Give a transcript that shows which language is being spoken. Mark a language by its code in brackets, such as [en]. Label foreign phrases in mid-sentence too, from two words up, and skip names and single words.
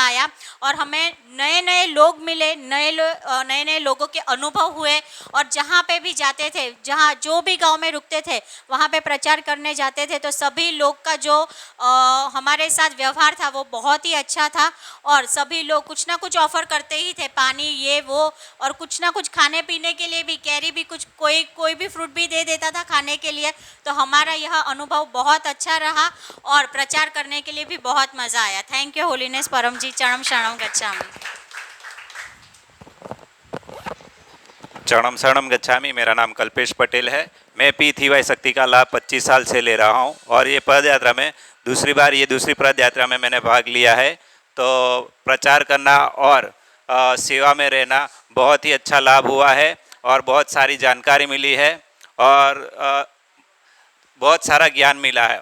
[hi] आया और हमें नए नए लोग मिले, नए नए लोगों के अनुभव हुए और जहाँ पे भी जाते थे, जहाँ जो भी गांव में रुकते थे वहाँ पे प्रचार करने जाते थे तो सभी लोग का जो हमारे साथ व्यवहार था वो बहुत ही अच्छा था और सभी लोग कुछ ना कुछ ऑफर करते ही थे, पानी ये वो और कुछ ना कुछ खाने पीने के लिए भी, कैरी भी, कुछ कोई भी फ्रूट भी दे देता था खाने के लिए। तो हमारा यह अनुभव बहुत अच्छा रहा और प्रचार करने के लिए भी बहुत मज़ा आया। [en] thank you holiness परम जी, [sa] चरणम शरणम गच्छामि। चरणम शरणम गच्छामि। [hi] मेरा नाम कल्पेश पटेल है। मैं P3Y शक्ति का लाभ 25 साल से ले रहा हूं और ये पद यात्रा में दूसरी पद यात्रा में मैंने भाग लिया है। तो प्रचार करना और सेवा में रहना बहुत ही अच्छा लाभ हुआ है और बहुत सारी जानकारी मिली है और बहुत सारा ज्ञान मिला है।